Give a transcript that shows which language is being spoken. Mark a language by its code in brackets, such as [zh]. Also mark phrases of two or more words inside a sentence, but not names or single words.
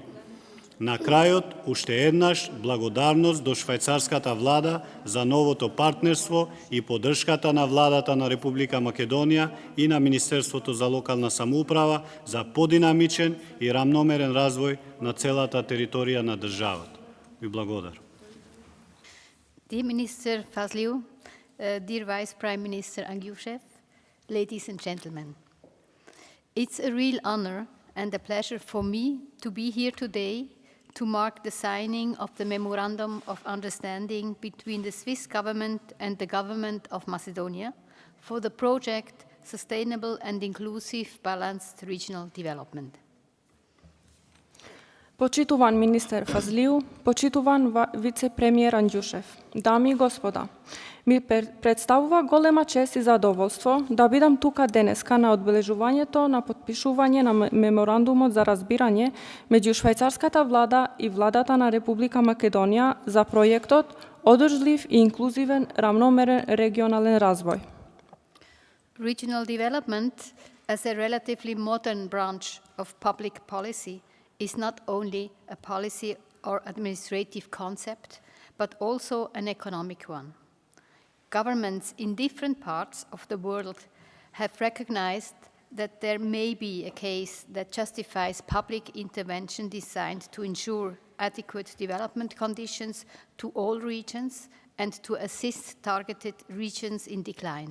[mk] На крајот, уште еднаш, благодарност до швајцарската влада за новото партнерство и поддршката на владата на Република Македонија и на Министерството за локална самоуправа за подинамичен и рамномерен развој на целата територија на државата. Ви благодарам. [en] Dear Minister Fazliu, dear Vice Prime Minister Angyushev, ladies and gentlemen, it's a real honor and a pleasure for me to be here today to mark the signing of the Memorandum of Understanding between the Swiss government and the government of Macedonia for the project Sustainable and Inclusive Balanced Regional Development. [mk] Почитуван министер Фазлиу, почитуван вице-премиер Анѓушев, дами и господа, ми представува голема чест и задоволство да бидам тука денеска на одбележувањето на потпишување на меморандумот за разбирање меѓу швајцарската влада и владата на Република Македонија за проектот Одржлив и инклузивен рамномерен регионален развој. [en] Regional development, as a relatively modern branch of public policy, is not only a policy or administrative concept, but also an economic one. Governments in different parts of the world have recognized that there may be a case that justifies public intervention designed to ensure adequate development conditions to all regions and to assist targeted regions in decline.